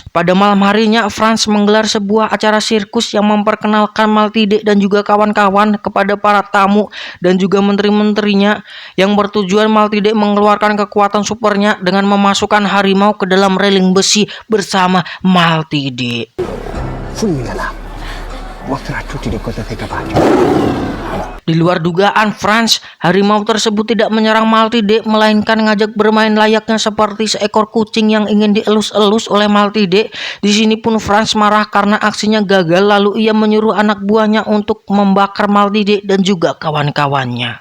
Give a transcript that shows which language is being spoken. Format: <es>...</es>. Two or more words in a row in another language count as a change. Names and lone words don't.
<id>Pada malam harinya, Franz menggelar sebuah acara sirkus yang memperkenalkan Maltide dan juga kawan-kawan kepada para tamu dan juga menteri-menterinya, yang bertujuan Maltide mengeluarkan kekuatan supernya dengan memasukkan harimau ke dalam reling besi bersama Maltide.</id> <it>Fulminala. Mostra a tutti di cosa sei capace.</it> <id>Di luar dugaan Franz, harimau tersebut tidak menyerang Maltide, melainkan ngajak bermain layaknya seperti seekor kucing yang ingin dielus-elus oleh Maltide. Di sini pun Franz marah karena aksinya gagal, lalu ia menyuruh anak buahnya untuk membakar Maltide dan juga kawan-kawannya.</id>